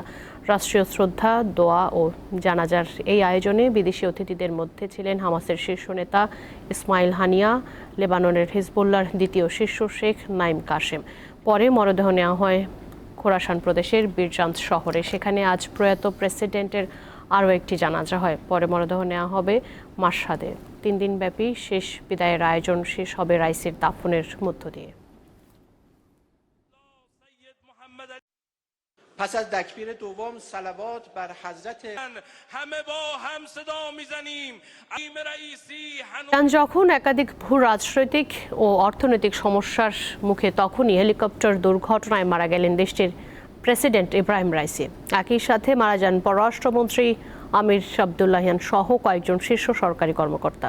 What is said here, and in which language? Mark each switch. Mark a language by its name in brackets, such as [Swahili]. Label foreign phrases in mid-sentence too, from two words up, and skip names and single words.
[Bangla] রাষ্ট্রীয় শ্রদ্ধা, দোয়া ও জানাজার এই আয়োজনে বিদেশি অতিথিদের মধ্যে ছিলেন হামাসের শীর্ষ নেতা ইসমাইল হানিয়া, লেবাননের হিজবুল্লাহর দ্বিতীয় শীর্ষ শেখ নাইম কাশেম। পরে মরদেহ নেওয়া হয় খোরাসান প্রদেশের বীরজান্দ শহরে। সেখানে আজ প্রয়াত প্রেসিডেন্টের আরও একটি জানাজা হয়। পরে মরদেহ নেওয়া হবে মাশহাদে। 3 দিনব্যাপী শেষ বিদায়ের আয়োজন শেষ হবে রাইসির দাফনের মধ্য দিয়ে। [Persian] پس از تکبیر دوم صلوات بر حضرت همه با هم صدا میزنیم [Bangla] ইরান যখন একাধিক ভূ রাজনৈতিক ও অর্থনৈতিক সমস্যার মুখে, তখনই হেলিকপ্টার দুর্ঘটনায় মারা গেলেন দেশটির প্রেসিডেন্ট ইব্রাহিম রাইসি। একই সাথে মারা যান পররাষ্ট্রমন্ত্রী আমির আবদুল্লাহিয়ান সহ কয়েকজন শীর্ষ সরকারি কর্মকর্তা।